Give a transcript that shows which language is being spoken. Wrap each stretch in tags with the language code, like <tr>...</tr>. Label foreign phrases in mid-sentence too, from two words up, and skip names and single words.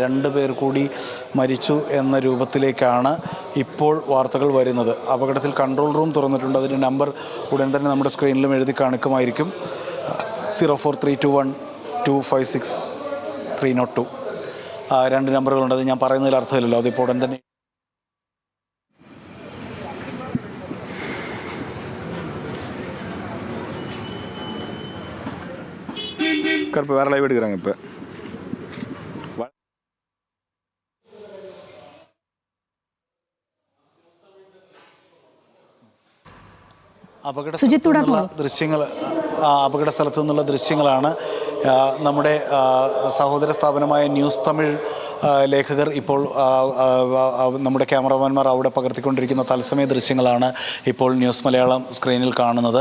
<ml>2 പേർ കൂടി മരിച്ചു എന്ന രൂപത്തിലേക്കാണ് ഇപ്പോൾ വാർത്തകൾ വരുന്നത്. അപകടത്തിൽ കൺട്രോൾ റൂം തുറന്നിട്ടുണ്ട്. അതിൻ്റെ നമ്പർ ഉടൻ തന്നെ നമ്മുടെ സ്ക്രീനിലും എഴുതി കാണിക്കുമായിരിക്കും. 04321 256 302. 2 നമ്പറുകളുണ്ട്. അത് ഞാൻ പറയുന്നതിൽ അർത്ഥമില്ലല്ലോ. അതിപ്പോൾ ഉടൻ തന്നെ</ml> <ta>கருப்பு வேற லைவ் எடுக்கிறாங்க இப்போ.</ta> <ml>അപകട സ്ഥലത്തു നിന്നുള്ള ദൃശ്യങ്ങളാണ് നമ്മുടെ സഹോദര സ്ഥാപനമായ ന്യൂസ് തമിഴ് ലേഖകർ ഇപ്പോൾ നമ്മുടെ ക്യാമറമാൻമാർ അവിടെ പകർത്തിക്കൊണ്ടിരിക്കുന്ന തത്സമയ ദൃശ്യങ്ങളാണ് ഇപ്പോൾ ന്യൂസ് മലയാളം സ്ക്രീനിൽ കാണുന്നത്.</ml>